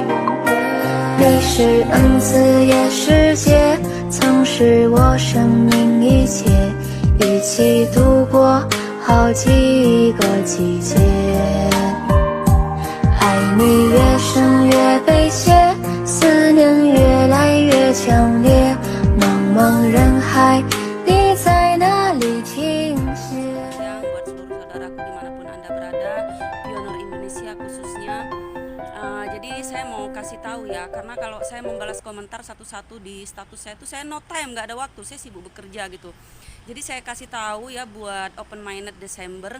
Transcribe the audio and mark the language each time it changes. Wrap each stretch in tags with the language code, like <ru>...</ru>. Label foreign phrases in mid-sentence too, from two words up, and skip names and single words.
<zh>你是恩赐也是劫，曾是我生命一切，一起度过好几个季节。爱你越深越悲切，思念越来越强烈。茫茫人海，你在哪里停歇？</zh> <id>Buat seluruh saudaraku dimanapun Anda berada, pionir Indonesia khususnya. Jadi saya mau kasih tahu ya, karena kalau saya membalas komentar satu-satu di status saya itu saya</id> <en>no time,</en> <id>nggak ada waktu, saya sibuk bekerja gitu. Jadi saya kasih tahu ya buat Open Minded Desember.</id>